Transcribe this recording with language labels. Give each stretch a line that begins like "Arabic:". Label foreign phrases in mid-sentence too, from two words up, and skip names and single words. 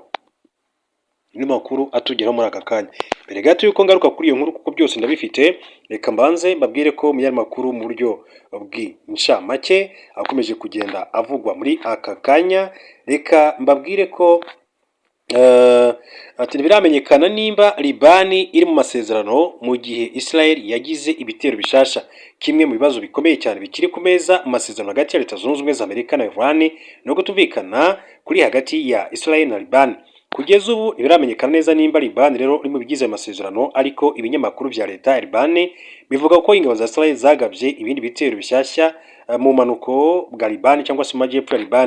Kinyarwanda: Ni makuru atugeraho muri aka kanya. Mbere gato yuko ngaruka kuri iyo nkuru kuko byose ndabifite, reka mbanze mbabwire ko mu makuru mu buryo bw'incamake akomeje kugenda avugwa muri aka kanya. Reka mbabwire ko biramenyekana nimba Libani iri mu masezerano mu gihe Israel yagize ibitero bishasha. Kimwe mu bibazo bikomeye cyane bikiri ku meza mu masezerano hagati ya Leta Zunze Ubumwe za Amerika na Iran no kutumvikana kuri hagati ya Israel na Libani. Kugeza ubu ntibiramenyekana neza nimba Libani rero iri mu bigize amasezerano, ariko ibinyamakuru vya leta ya Libani bivuga ko ingabo za Israel zagabye ibindi bitero bishyashya mu manuko bwa Libani cyangwa se mu majyepfo ya Libani.